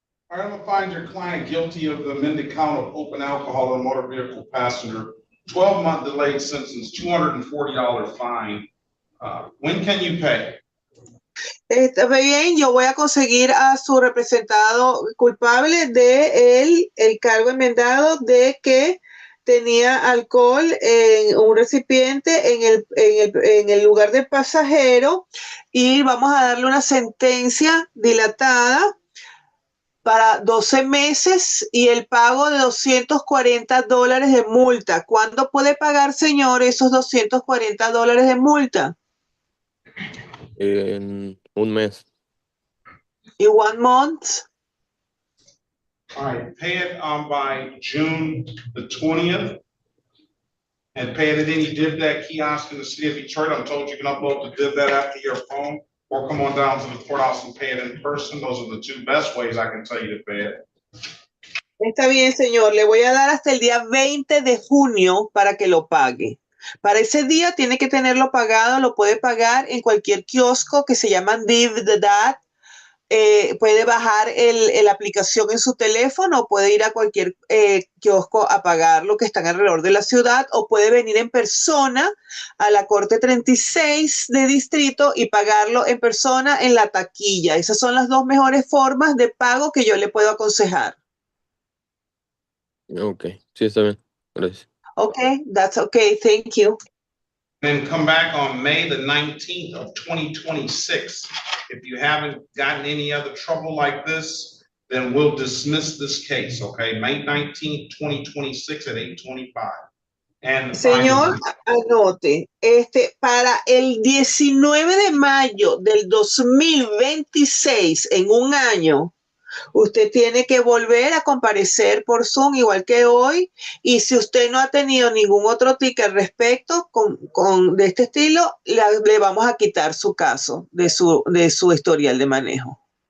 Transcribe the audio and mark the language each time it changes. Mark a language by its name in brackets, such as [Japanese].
[English] I'm going to find your client guilty of the amended count of open alcohol and motor vehicle passenger, 12-month delayed sentence, $240 fine. When can you pay? [Spanish] Está bien, yo voy a conseguir a su representado culpable de el cargo enmendado de que tenía alcohol en un recipiente en el lugar del pasajero y vamos a darle una sentencia dilatada para 12 meses y el pago de $240 de multa. ¿Cuándo puede pagar, señor, esos $240 de multa? En un mes. [English] In 1 month? All right, pay it by June the 20th. And pay it at any DivDat kiosk in the city of Detroit. I'm told you can upload the DivDat app to your phone or come on down to the courthouse and pay it in person. Those are the two best ways I can tell you to pay it. [Spanish] Está bien, señor. Le voy a dar hasta el día 20 de junio para que lo pague. Para ese día tiene que tenerlo pagado. Lo puede pagar en cualquier kiosco que se llaman DivDat. Puede bajar la aplicación en su teléfono, puede ir a cualquier kiosco a pagar lo que están alrededor de la ciudad, o puede venir en persona a la Corte 36 de Distrito y pagarlo en persona en la taquilla. Esas son las dos mejores formas de pago que yo le puedo aconsejar. Ok, sí, está bien. Gracias. [English] Okay, that's okay. Thank you. Then come back on May the 19th of 2026. If you haven't gotten any other trouble like this, then we'll dismiss this case, okay? May 19th, 2026 at 8:25. And [Spanish] Señor, anote, para el 19 de mayo del 2026, en un año, usted tiene que volver a comparecer por Zoom igual que hoy, y si usted no ha tenido ningún otro ticket al respecto de este estilo, le vamos a quitar su caso de su historial de manejo.